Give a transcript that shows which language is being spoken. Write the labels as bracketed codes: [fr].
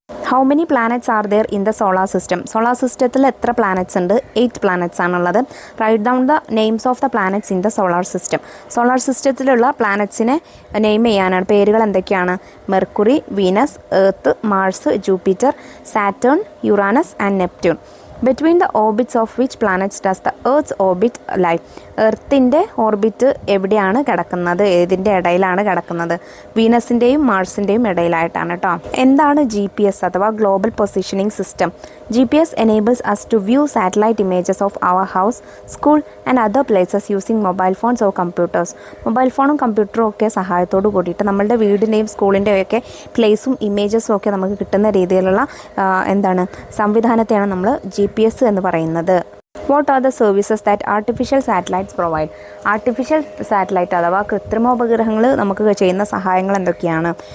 [en] How many planets are there in the solar system? [ml] Solar സിസ്റ്റത്തിൽ എത്ര planets ഉണ്ട്? 8 planets ആണുള്ളത്. [en] Write down the names of the planets in the solar system. [ml] Solar സിസ്റ്റത്തിലുള്ള പ്ലാനറ്റ്സിനെ name ചെയ്യാനാണ്. പേരുകൾ എന്തൊക്കെയാണ്? [en] Mercury, Venus, Earth, Mars, Jupiter, Saturn, Uranus and Neptune. Between the orbits of which planets does the Earth's orbit lie? [ml] എർത്തിൻ്റെ orbit എവിടെയാണ് കിടക്കുന്നത്? ഏതിൻ്റെ ഇടയിലാണ് കിടക്കുന്നത്? വീനസിൻ്റെയും മാർസിൻ്റെയും ഇടയിലായിട്ടാണ് കേട്ടോ. എന്താണ് GPS അഥവാ global positioning system? [en] GPS enables us to view satellite images of our house, school and other places using mobile phones or computers. [ml] Mobile ഫോണും കമ്പ്യൂട്ടറും ഒക്കെ സഹായത്തോട് കൂടിയിട്ട് നമ്മളുടെ വീടിൻ്റെയും സ്കൂളിൻ്റെയും ഒക്കെ പ്ലേസും ഇമേജസും ഒക്കെ നമുക്ക് കിട്ടുന്ന രീതിയിലുള്ള സംവിധാനത്തെയാണ് നമ്മൾ GPS എന്ന് പറയുന്നത്. [en] What are the services that artificial satellites provide? [ml] Artificial satellite അഥവാ കൃത്രിമോപഗ്രഹങ്ങൾ നമുക്ക് ചെയ്യുന്ന സഹായങ്ങൾ എന്തൊക്കെയാണ്?